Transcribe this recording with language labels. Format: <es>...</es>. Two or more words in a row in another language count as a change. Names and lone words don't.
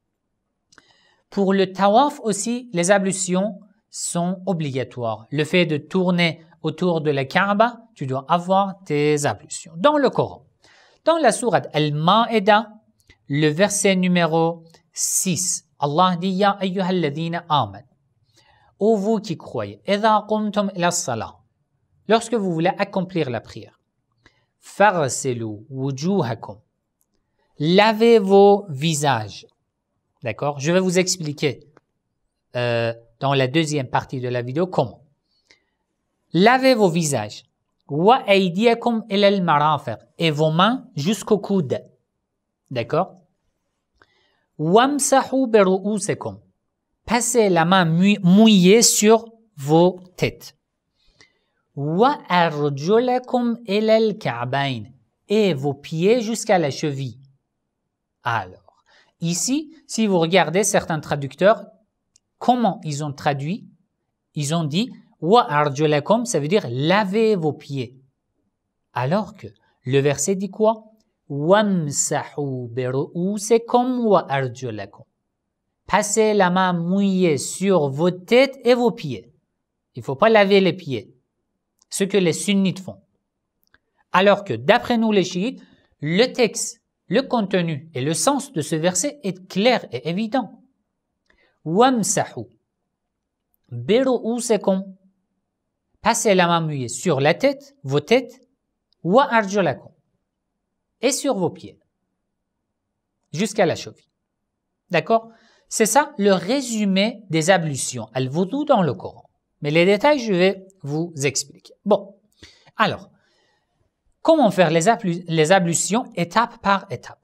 <fr>Pour le tawaf aussi, les ablutions sont obligatoires. Le fait de tourner autour de la Kaaba, tu dois avoir tes ablutions. Dans le Coran, dans la sourate Al-Ma'ida, le verset numéro 6, Allah dit «</fr> <ar>يا أيها الذين آمنوا</ar> <fr>» ô vous qui croyez, «</fr> <ar>إذا قمتم إلى الصلاة</ar> <fr>» lorsque vous voulez accomplir la prière, «</fr> <ar>فاغسلوا وجوهكم</ar> <fr>» lavez vos visages. D'accord? Je vais vous expliquer dans la deuxième partie de la vidéo comment. Lavez vos visages.</fr> <ar>وأيديكم إلى المرافق</ar> <fr>et vos mains jusqu'au coude. D'accord?</fr> <ar>وامسحوا برؤوسكم.</ar> <fr>Passez la main mouillée sur vos têtes.</fr> <ar>وأرجلكم إلى الكعبين</ar> <fr>et vos pieds jusqu'à la cheville. Alors, ici, si vous regardez certains traducteurs, comment ils ont traduit? Ils ont dit «</fr> <ar>وأرجلكم</ar> <fr>» ça veut dire « lavez vos pieds ». Alors que le verset dit quoi? «</fr> <ar>وامسحوا برؤوسكم وأرجلكم</ar> <fr>» passez la main mouillée sur vos têtes et vos pieds. Il ne faut pas laver les pieds, ce que les sunnites font. Alors que d'après nous les chiites, le texte, le contenu et le sens de ce verset est clair et évident.</fr> <ar>وامسحوا برؤوسكم</ar> <fr>passez la main mouillée sur la tête, vos têtes,</fr> <ar>وأرجلكم</ar> <fr>et sur vos pieds jusqu'à la cheville. D'accord? C'est ça le résumé des ablutions al-wudu dans le Coran. Mais les détails, je vais vous expliquer. Bon, alors, comment faire les ablutions étape par étape?</fr>